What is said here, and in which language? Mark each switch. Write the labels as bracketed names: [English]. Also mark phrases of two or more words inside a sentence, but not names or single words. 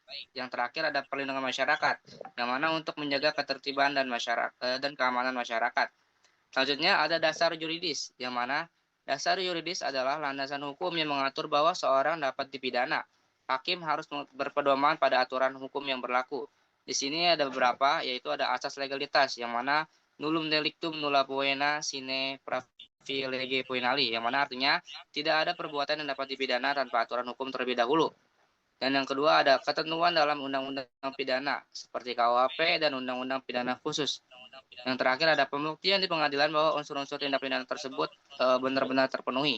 [Indonesian] Yang terakhir ada perlindungan masyarakat, yang mana untuk menjaga ketertiban dan keamanan masyarakat. Selanjutnya ada dasar yuridis, yang mana dasar yuridis adalah landasan hukum yang mengatur bahwa seorang dapat dipidana. Hakim harus berpedoman pada aturan hukum yang berlaku. Di sini ada beberapa, yaitu ada asas legalitas, yang mana [Latin] nullum delictum nulla poena sine pravilege poenali, [Indonesian] yang mana artinya tidak ada perbuatan yang dapat dipidana tanpa aturan hukum terlebih dahulu. Dan yang kedua ada ketentuan dalam undang-undang pidana, seperti KUHP dan undang-undang pidana khusus. Yang terakhir ada pembuktian di pengadilan bahwa unsur-unsur tindak pidana tersebut benar-benar terpenuhi.